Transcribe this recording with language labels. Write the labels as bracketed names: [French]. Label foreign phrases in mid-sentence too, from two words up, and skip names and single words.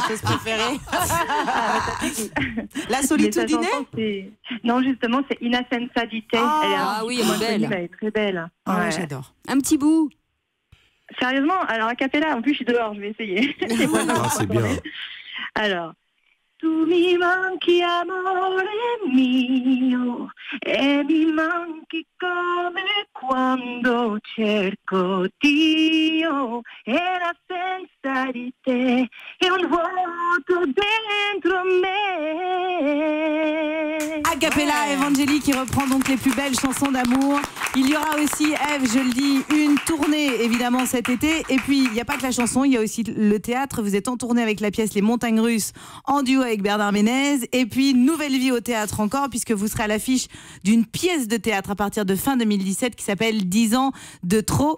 [French] chanteuse préférée. La Mais sa solitudine. chanson, c'est- Non, justement, c'est Ina Senza di te. Ah, Elle est un ah petit oui, peu elle est moins belle. connue, mais elle est très belle. Ah ouais, Ouais. j'adore. Un petit bout. Sérieusement, alors a cappella, en plus, je suis dehors, je vais essayer. Ah, c'est bien. Alors. [Italian] Tu mi manchi amore mio e mi manchi come quando cerco Dio e l'assenza di te è un vuoto dentro me. [French] A cappella, Evangélie qui reprend donc les plus belles chansons d'amour. Il y aura aussi, Eve, je le dis, une tournée évidemment cet été. Et puis, il n'y a pas que la chanson, il y a aussi le théâtre. Vous êtes en tournée avec la pièce Les Montagnes Russes en duo avec Bernard Ménez. Et puis, nouvelle vie au théâtre encore, puisque vous serez à l'affiche d'une pièce de théâtre à partir de fin 2017 qui s'appelle 10 ans de trop.